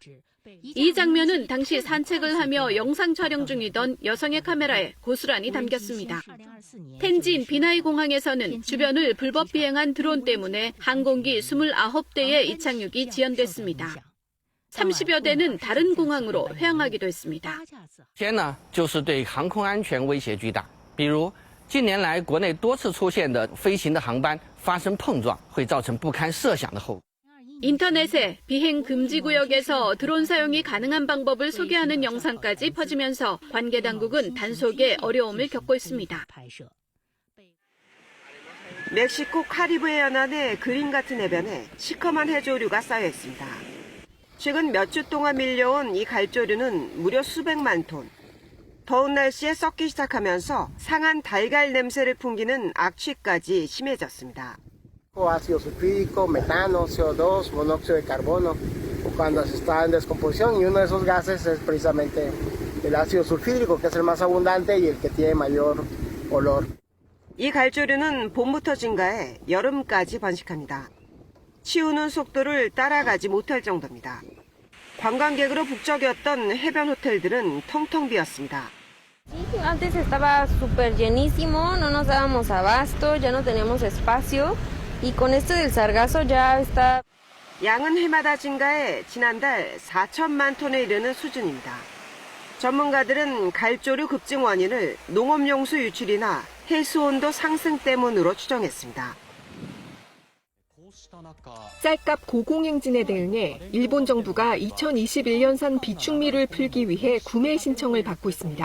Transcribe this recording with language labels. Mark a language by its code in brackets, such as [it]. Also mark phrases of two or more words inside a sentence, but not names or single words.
[ko] 이 장면은 당시 산책을 하며 영상 촬영 중이던 여성의 카메라에 고스란히 담겼습니다. 텐진 비나이 공항에서는 주변을 불법 비행한 드론 때문에 항공기 29대의 이착륙이 지연됐습니다. 30여 대는 다른 공항으로 회항하기도 했습니다. [zh] 天呢，就是对航空安全威胁巨大。比如，近年来国内多次出现的飞行的航班发生碰撞，会造成不堪设想的后果。 [ko] 인터넷에 비행 금지 구역에서 드론 사용이 가능한 방법을 소개하는 영상까지 퍼지면서 관계 당국은 단속에 어려움을 겪고 있습니다. 멕시코 카리브해 연안의 그림 같은 해변에 시커먼 해조류가 쌓여 있습니다. 최근 몇 주 동안 밀려온 이 갈조류는 무려 수백만 톤. 더운 날씨에 썩기 시작하면서 상한 달걀 냄새를 풍기는 악취까지 심해졌습니다. [es] Ácido sulfídrico, metano, CO2, monóxido de carbono, cuando se está en descomposición, y uno de esos gases es precisamente el ácido sulfídrico, que es el más abundante y el que tiene mayor olor. [ko] 이 갈조류는 봄부터 증가해 여름까지 번식합니다. 치우는 속도를 따라가지 못할 정도입니다. 관광객으로 북적였던 해변 호텔들은 텅텅 비었습니다. [es] Antes estaba súper llenísimo, no nos dábamos abasto, ya no teníamos espacio. Y con esto del sargazo ya está. [ko] 양은 해마다 증가해 지난달 4천만 톤에 이르는 수준입니다. 전문가들은 갈조류 급증 원인을 농업용수 유출이나 해수온도 상승 때문으로 추정했습니다. 쌀값 고공행진에 대응해 일본 정부가 2021년산 비축미를 풀기 위해 구매 신청을 받고 있습니다.